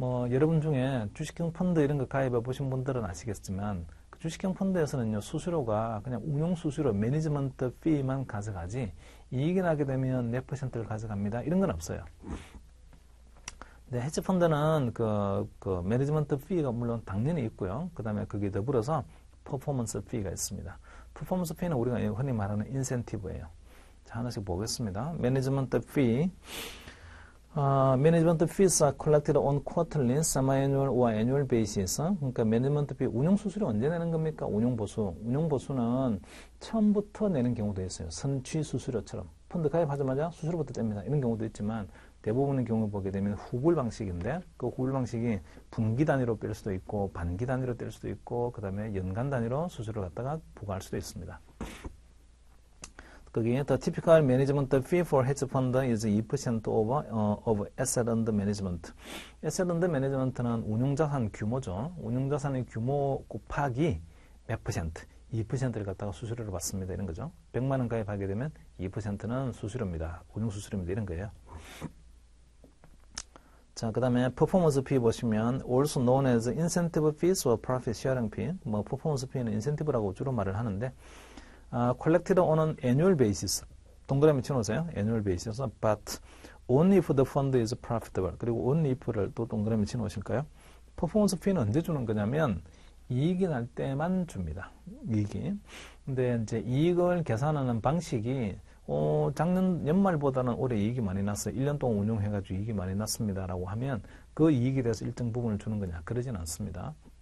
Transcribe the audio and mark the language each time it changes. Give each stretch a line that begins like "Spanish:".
Korean: 여러분 중에 주식형 펀드 이런 거 가입해 보신 분들은 아시겠지만, 그 주식형 펀드에서는요, 수수료가 그냥 운용 수수료, 매니지먼트 피만 가져가지, 이익이 나게 되면 몇 퍼센트를 가져갑니다. 이런 건 없어요. 네, 헤지펀드는 매니지먼트 피가 물론 당연히 있고요. 그 다음에 거기에 더불어서 퍼포먼스 피가 있습니다. 퍼포먼스 피는 우리가 흔히 말하는 인센티브예요. 자, 하나씩 보겠습니다. 매니지먼트 피.
English: Management fees are collected on quarterly, semi-annual or annual basis.
Korean: 그러니까 매니지먼트 피 운용 수수료 언제 내는 겁니까? 운용 보수. 운용 보수는 처음부터 내는 경우도 있어요. 선취 수수료처럼. 펀드 가입하자마자 수수료부터 뗍니다. 이런 경우도 있지만 대부분의 경우 보게 되면 후불 방식인데 그 후불 방식이 분기 단위로 뺄 수도 있고 반기 단위로 뗄 수도 있고 그 다음에 연간 단위로 수수료를 갖다가 부과할 수도 있습니다. 거기에
English: the typical management fee for hedge fund is 2% of asset under management.
Korean: asset under management는 운용자산 규모죠. 운용자산의 규모 곱하기 몇 퍼센트, 2%를 갖다가 수수료를 받습니다. 이런 거죠. 100만 원 가입하게 되면 2%는 수수료입니다. 운용 수수료입니다. 이런 거예요. 자, 그 다음에
English: performance fee
Korean: 보시면
English: also known as incentive fees or profit sharing fee. performance fee는
Korean: 인센티브라고 주로 말을 하는데
English: collected on an annual basis.
Korean: 동그라미 쳐놓으세요.
English: annual basis. But only if the fund is profitable.
Korean: 그리고 only if를 또 동그라미 쳐놓으실까요? 퍼포먼스 피는 언제 주는 거냐면 이익이 날 때만 줍니다. 이익이. 근데 이제 이익을 계산하는 방식이 작년 연말보다는 올해 이익이 많이 났어요. 1년 동안 운용해가지고 이익이 많이 났습니다라고 하면 그 이익에 대해서 일정 부분을 주는 거냐? 그러진 않습니다.